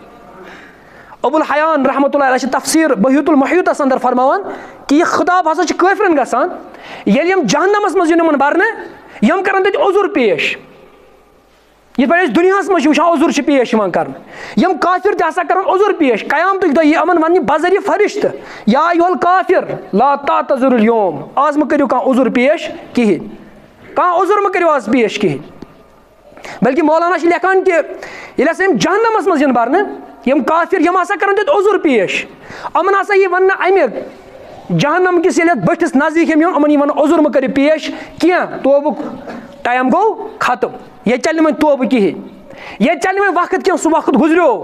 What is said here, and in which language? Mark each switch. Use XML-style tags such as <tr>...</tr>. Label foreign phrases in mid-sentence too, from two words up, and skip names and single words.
<ks>ابوالحیان</ks> <ar>رحمتہ اللہ علیہ</ar> <ks>چھِ تفسیٖر بحیۃ المحیطس اندر فرماوان کہِ یہِ خطاب ہسا چھُ کٲفرن گژھان ییٚلہِ یِم جہنمس منٛز یِن یِمن برنہٕ, یِم کرن تَتہِ عذر پیش. یِتھ پٲٹھۍ أسۍ دُنیاہس منٛز چھِ وٕچھان عذر چھِ پیش یِوان کرنہٕ, یِم کافر تہِ ہسا کرن عذر پیش. قیامتٕکۍ دۄہ یی یِمن وَننہِ بذریعہ فرشتہٕ</ks> <ar>یا ایُہل کافر لا تعتذروا اليوم,</ar> <ks>آز مہٕ کٔرِو کانٛہہ عذر پیش کِہینۍ, کانٛہہ عذر مہٕ کٔرِو آز پیش کِہینۍ. بلکہِ مولانا چھِ لیکھان کہِ ییٚلہِ ہسا یِم جہنمس منٛز یِن برنہٕ, یِم کافر یِم ہسا کرن تَتہِ عذر پیش. یِمن ہسا یی وَننہٕ اَمہِ جہنم کِس ییٚلہِ اَتھ بٔٹھِس نزدیٖک یِم یِن, یِمن یی وَننہٕ عذر مہٕ کٔرِو پیش کینٛہہ, توبُک ٹایم گوٚو ختم, ییٚتہِ چلہِ نہٕ وۄنۍ توبہٕ کِہینۍ, ییٚتہِ چلہِ نہٕ وۄنۍ وقت کینٛہہ, سُہ وقت گُزریو.</ks>